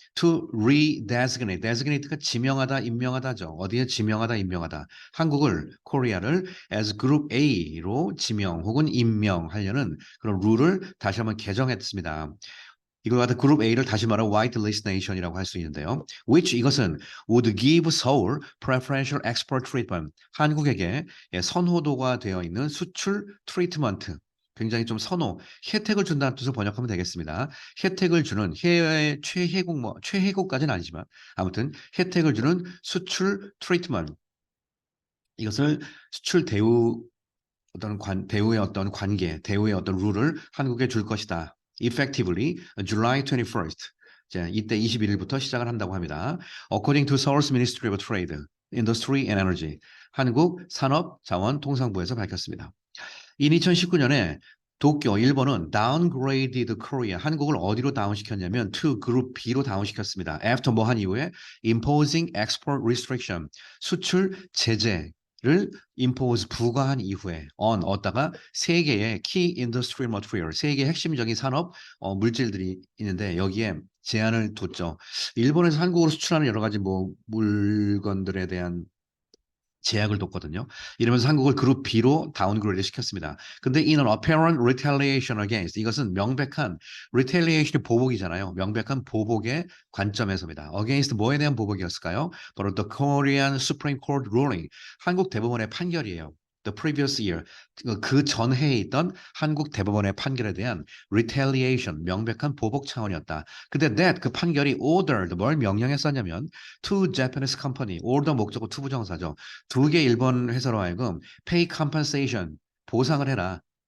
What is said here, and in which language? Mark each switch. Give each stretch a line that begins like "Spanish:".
English: To redesignate, designate
Korean: 가 지명하다, 임명하다죠. 어디에 지명하다, 임명하다. 한국을, 코리아를
English: as Group A
Korean: 로 지명 혹은 임명하려는 그런 룰을 다시 한번 개정했습니다. 이걸 갖다 그룹 A를 다시 말하면 whitelist nation이라고 할 수 있는데요.
English: which
Korean: 이것은
English: would give Seoul preferential export treatment.
Korean: 한국에게 선호도가 되어 있는 수출 트리트먼트. 굉장히 좀 혜택을 준다는 뜻으로 번역하면 되겠습니다. 혜택을 주는 해외의 최혜국, 최혜국까지는 아니지만 아무튼 혜택을 주는 수출 트리트먼트. 이것을 수출 대우 대우의 어떤 관계, 대우의 어떤 룰을 한국에 줄 것이다.
English: Effectively, July 21st.
Korean: 자, 이때 21일부터 시작을 한다고 합니다.
English: According to Seoul's Ministry of Trade, Industry and Energy.
Korean: 한국 산업자원통상부에서 밝혔습니다. in 2019년에 도쿄, 일본은
English: downgraded Korea,
Korean: 한국을 어디로 다운시켰냐면 to 그룹 B로 다운시켰습니다. After 뭐 한 이후에
English: imposing export restriction,
Korean: 수출 제재를 impose 부과한 이후에 on 얻다가 세 개의
English: key industrial material,
Korean: 세 개의 핵심적인 산업 물질들이 있는데 여기에 제한을 뒀죠. 일본에서 한국으로 수출하는 여러 가지 뭐 물건들에 대한 제약을 뒀거든요. 이러면서 한국을 그룹 B로 다운그레이드 시켰습니다. 근데
English: in an apparent retaliation against
Korean: 이것은 명백한 retaliation이 보복이잖아요. 명백한 보복의 관점에서입니다.
English: against
Korean: 뭐에 대한 보복이었을까요? 바로
English: the Korean Supreme Court ruling
Korean: 한국 대법원의 판결이에요.
English: The previous year
Korean: 그 전해에 있던 한국 대법원의 판결에 대한 retaliation 명백한 보복 차원이었다. 근데 that 그 판결이
English: ordered
Korean: 뭘 명령했었냐면
English: to Japanese company order
Korean: 목적어 to 부정사죠. 두 개 일본 회사로 하여금
English: pay compensation
Korean: 보상을 해라.